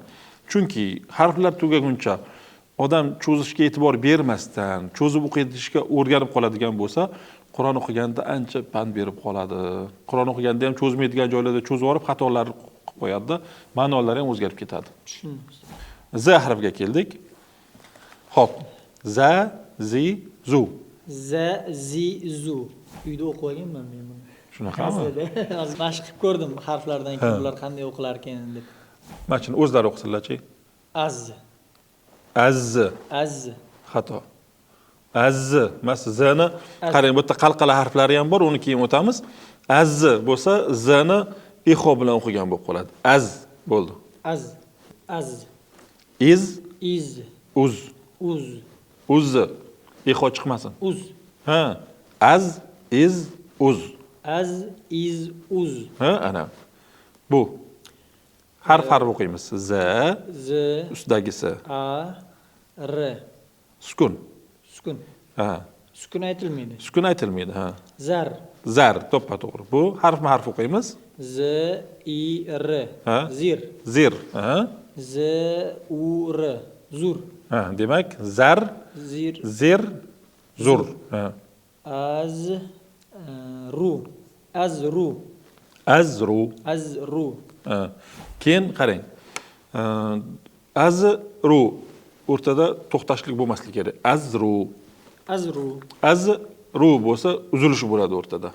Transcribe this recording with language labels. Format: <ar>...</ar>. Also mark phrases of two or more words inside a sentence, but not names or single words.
<uz>Chunki harflar tugaguncha odam cho'zishga e'tibor bermasdan, cho'zib o'qishga o'rganib qoladigan bo'lsa, Qur'on o'qiganda ancha pand berib qoladi. Qur'on o'qiganda ham cho'zmaydigan joylarda cho'zib olib, xatolar qilib qo'yadi, ma'nolari ham o'zgarib ketadi. Tushundim. Z harfiga keldik. Xo'p.</uz> <ar>Za, zi, zu. Z, zi, zu.</ar> <uz>Uyda o'qib olganman men buni. Shunaqami? Hozir mashq qilib ko'rdim harflardan keyin ular qanday o'qilar ekan deb. Mana shuni o'zlari o'qisinlar-chi.</uz> <ar>Az. Az. Az.</ar> <uz>Xato. Az emas, zni qarang, bu yerda qalqala harflari ham bor, uni keyin o'tamiz. Az bo'lsa, zni ixo bilan o'qigan bo'lib qoladi. Az bo'ldi.</uz> <ar>Az. Az. Iz, Iz. uz. Uz.</ar> <uz>Uz. Ixo chiqmasin.</uz> <ar>Uz. Ha. Az, iz, uz. Az, iz, uz.</ar> <uz>Ha, ana. Bu. Harf o'qiymiz. Z,</uz> <ar>Z.</ar> <uz>ustidagisi.</uz> <ar>A. R.</ar> <uz>Sukun. Sukun. Ha. Sukun aytilmaydi. Sukun aytilmaydi, ha.</uz> <ar>Zar.</ar> <uz>Zar, to'ppa-to'g'ri. Bu harf o'qiymiz.</uz> <ar>Z, I, R.</ar> <uz>Ha.</uz> <ar>Zir.</ar> <uz>Zir, ha.</uz> <ar>Z, U, R. Zur.</ar> <uz>Ha, demak, zar,</uz> <ar>Zir. zir, zur.</ar> <uz>Ha.</uz> <ar>Az, ru. Azru. Azru. Azru.</ar> <uz>Ha. Keyin qarang. Azru o'rtada to'xtashlik bo'lmasligi kerak.</uz> <ar>Azru. Azru.</ar> <uz>Azru bo'lsa uzilish bo'ladi o'rtada.</uz>